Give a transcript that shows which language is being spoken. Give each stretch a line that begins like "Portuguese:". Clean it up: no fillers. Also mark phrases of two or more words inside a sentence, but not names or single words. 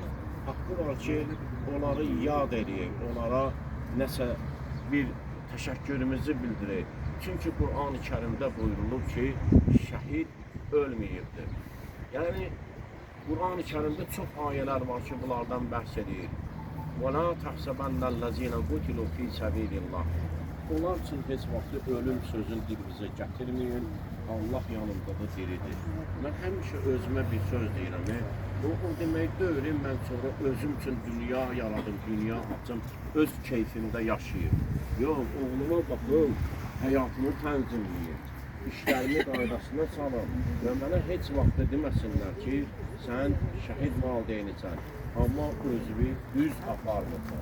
Azerbaijani: Haqqı var ki, onları yad edək, onlara nəsə bir təşəkkürümüzü bildirək. Çünki Qur'an-ı Kərimdə buyurulub ki, şəhid ölməyibdir. Yəni, Qur'an-ı Kərimdə çox ayələr var ki, bunlardan bəhs edir.
Arabic: وَلَا تَحْسَبَنَّ الَّذِينَ قُتِلُوا فِي سَبِيلِ اللّٰهِ
Azerbaijani: Onlar üçün heç vaxtı ölüm sözün dilimizə gətirməyin, Allah yanında da diridir. Mən həmişə özümə bir söz deyirəm, o demək deyil, mən sonra özüm üçün dünya yaradım, dünya açım, öz keyfimdə yaşayayım. Yox, oğluma baxım, həyatını tənzimləyim, işlərimi qaydasına salım və mənə heç vaxt deməsinlər ki, sən şəhid valideynisən, amma özünü düz aparmırsan.